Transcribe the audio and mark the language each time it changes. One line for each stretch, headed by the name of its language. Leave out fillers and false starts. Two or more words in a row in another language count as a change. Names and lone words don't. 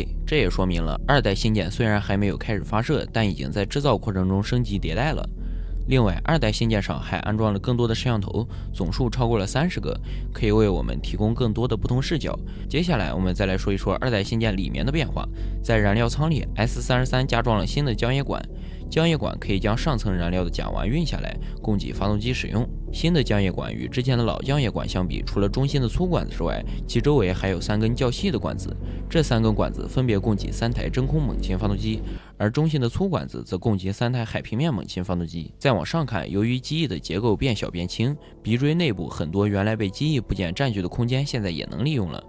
Chinese: 這也說明了2代星艦雖然還沒有開始發射，但已經在製造過程中升級迭代了。另外，2代星艦上還安裝了更多的攝像頭，總數超過了30個，可以為我們提供更多的不同視角。接下來我們再來說一說2代星艦裡面的變化。在燃料艙裡 ，S33 加裝了新的浆液管，浆液管可以将上层燃料的甲烷運下来，供给发动機使用。新的浆液管與之前的老漿液管相比，除了中心的粗管子之外，其周圍還有3根較細的管子。這3根管子分別供給3台真空猛禽发動機，而中心的粗管子則供給3台海平面猛禽发動機。再往上看，由於機翼的結構變小變輕，鼻錐內部很多原來被機翼部件佔據的空間現在也能利用了。